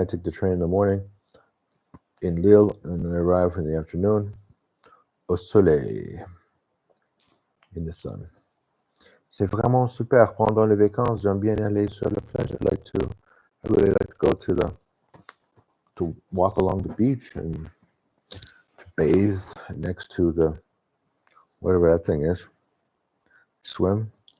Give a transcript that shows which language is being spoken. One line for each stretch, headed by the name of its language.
English: I take the train in the morning in Lille and I arrive in the afternoon
French: au soleil,
English: in the sun.
French: C'est vraiment super. Pendant les vacances, j'aime bien aller sur la plage.
English: I really like to go to walk along the beach and bathe next to the, whatever that thing is, swim.